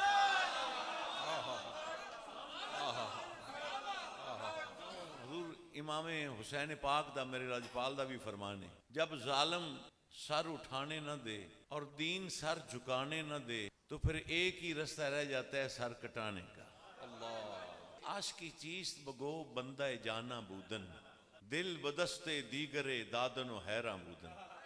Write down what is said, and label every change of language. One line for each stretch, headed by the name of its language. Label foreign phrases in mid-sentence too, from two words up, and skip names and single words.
Urdu: حضور امام حسین پاک دا میرے راجپال دا بھی فرمان ہے, جب ظالم سر اٹھانے نہ دے اور دین سر جھکانے نہ دے تو پھر ایک ہی رستہ رہ جاتا ہے سر کٹانے کا.
Persian: عاشقی چیست بگو بندہ جانا بودن, دل بدستے دیگرے دادن و حیران بودن.